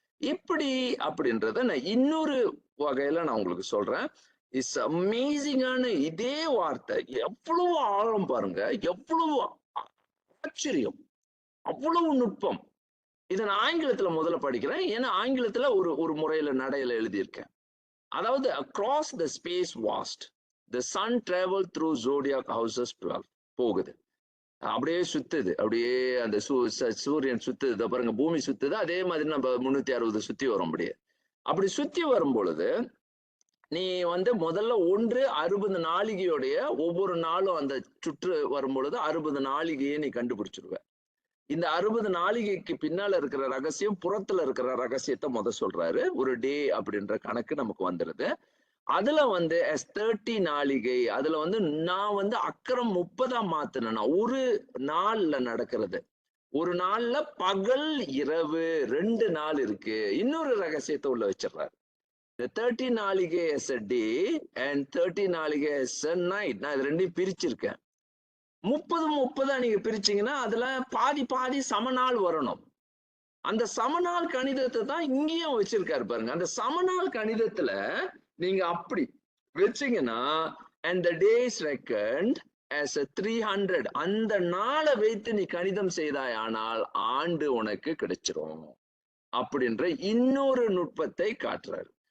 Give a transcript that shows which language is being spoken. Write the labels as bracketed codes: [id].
[ta] இப்படி அப்படின்றத நான் இன்னொரு வகையில நான் உங்களுக்கு சொல்றேன். இட்ஸ் அமேசிங்கான இதே வார்த்தை, எவ்வளவு ஆழம் பாருங்க, எவ்வளவு ஆச்சரியம், அவ்வளவு நுட்பம். இதை நான் ஆங்கிலத்துல முதல்ல படிக்கிறேன். ஏன்னா ஆங்கிலத்துல ஒரு முறையில நடையில எழுதியிருக்கேன். [en] அதாவது across the space vast the sun traveled through zodiac houses 12 [ta] போகுது. அப்படியே சுத்துது. அப்படியே அந்த சூரியன் சுத்துது பாருங்க, பூமி சுத்துது. அதே மாதிரி நம்ம 360 சுத்தி வரும். அப்படி சுத்தி வரும் பொழுது நீ வந்து முதல்ல 60 நாளிகையோடைய ஒவ்வொரு நாளும் அந்த சுற்று வரும் பொழுது 60 நாளிகையை நீ கண்டுபிடிச்சிருவ. இந்த 60 நாளிகைக்கு பின்னால இருக்கிற ரகசியம், புறத்துல இருக்கிற ரகசியத்தை சொல்றாரு. ஒரு டே அப்படின்ற கணக்கு நமக்கு வந்துருது. அதுல வந்து as 30 நாளிகை, அதுல வந்து நான் வந்து அக்கரம் 30ஆ மாத்தினேன். ஒரு நாள்ல நடக்கிறது. ஒரு நாள்ல பகல் இரவு 2 நாள் இருக்கு. இன்னொரு ரகசியத்தை உள்ள வச்சிடுறாரு. [en] The 30 நாளிகை as a day and 30 நாளிகை as a night. [ta] நான் இது ரெண்டையும் பிரிச்சிருக்கேன். 30 நீங்க பிரிச்சீங்கன்னா அதுல பாதி பாதி சமநாள் வரணும். அந்த சமநாள் கணிதத்தை தான் இங்கேயும் வச்சிருக்காரு பாருங்க. அந்த சமநாள் கணிதத்துல நீங்க அப்படி வச்சீங்கன்னா [en] and the days reckoned as a 300, [ta] அந்த நாளை வைத்து நீ கணிதம் செய்தாய் ஆனால் ஆண்டு உனக்கு கிடைச்சிரும் அப்படின்ற இன்னொரு நுட்பத்தை காட்டுறாரு.